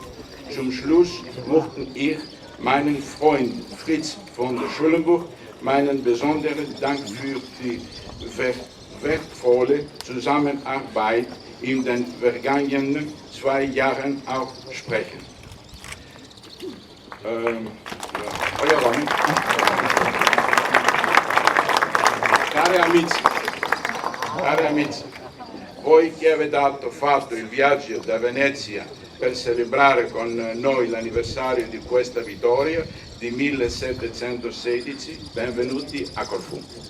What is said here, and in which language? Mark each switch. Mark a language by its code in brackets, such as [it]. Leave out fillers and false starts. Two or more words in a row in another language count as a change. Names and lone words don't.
[de] Zum Schluss möchte ich meinen Freund Fritz von der Schulenburg meinen besonderen Dank für die wertvolle Zusammenarbeit in den vergangenen 2 Jahren aussprechen. [it] Cari amici, voi che avete fatto il viaggio da Venezia per celebrare con noi l'anniversario di questa vittoria di 1716, benvenuti a Corfu.